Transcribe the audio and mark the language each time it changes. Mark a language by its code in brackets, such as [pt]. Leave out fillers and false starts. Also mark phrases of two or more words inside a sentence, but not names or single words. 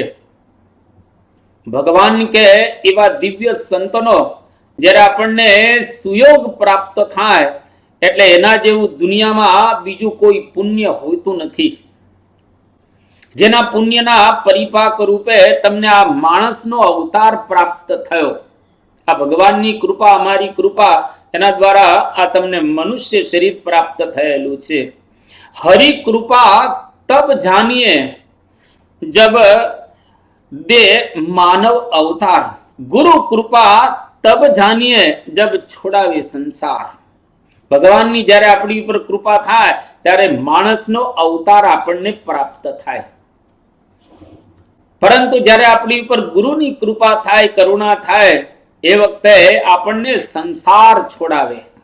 [gu] ભગવાન કે એવા દિવ્ય સંતનો જ્યારે આપણને સુયોગ પ્રાપ્ત થાય એટલે એના જેવું દુનિયામાં બીજું કોઈ પુણ્ય હોતું નથી. જેના પુણ્યના પરિપાક રૂપે તમને આ માણસનો અવતાર પ્રાપ્ત થયો. આ ભગવાનની કૃપા, અમારી કૃપા, એના દ્વારા આ તમને મનુષ્ય શરીર પ્રાપ્ત થયેલું છે. [hi] हरि कृपा तब जानिए जब दे मानव अवतार, गुरु कृपा तब जानिए जब छोड़ावे संसार. [gu] ભગવાનની જ્યારે આપણી ઉપર કૃપા થાય ત્યારે માણસનો અવતાર આપણને પ્રાપ્ત થાય. પરંતુ જ્યારે આપણી ઉપર ગુરુની કૃપા થાય, કરુણા થાય, એ વખતે આપણને સંસાર છોડાવે.